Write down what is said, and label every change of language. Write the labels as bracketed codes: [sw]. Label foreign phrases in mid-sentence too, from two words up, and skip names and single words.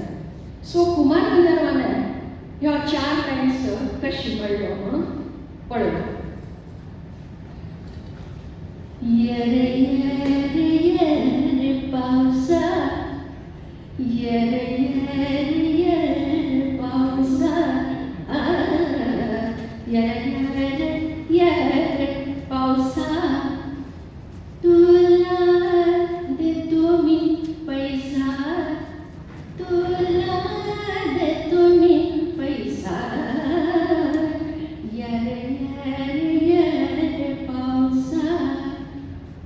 [kok] सो कुमार गंधर्वान ह्यो 4 लायन्स कशी म्हणल्यो म्हणून पळय. [mr] येरे येरे येरे पावसा, येरे येरे येरे पावसा, येरे येरे येरे पावसा, तुला देतो मी पैसा, तुला देतो मी पैसा, येरे येरे येरे पावसा,